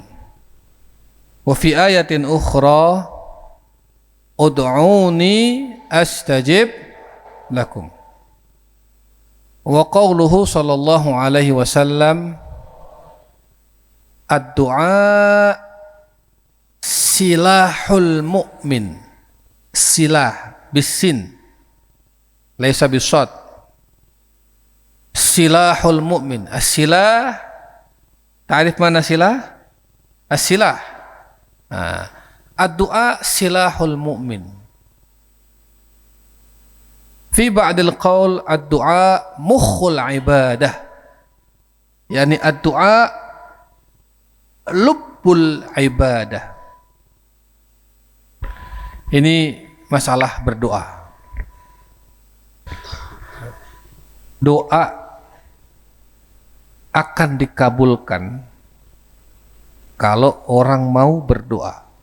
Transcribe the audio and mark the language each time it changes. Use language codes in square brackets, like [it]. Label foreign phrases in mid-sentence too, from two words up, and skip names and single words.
[ar] وفي آية أخرى ادعوني أستجب لكم. وقوله صلى الله عليه وسلم الدعاء سلاح المؤمن. سلاح بالسين ليس بالصاد. سلاح المؤمن. السلاح، تعريف معنى سلاح? السلاح. الدعاء سلاح المؤمن. في بعض القول الدعاء مخ العبادة. يعني الدعاء لب العبادة. [id] Ini masalah berdoa. Doa akan dikabulkan kalau orang mau berdoa.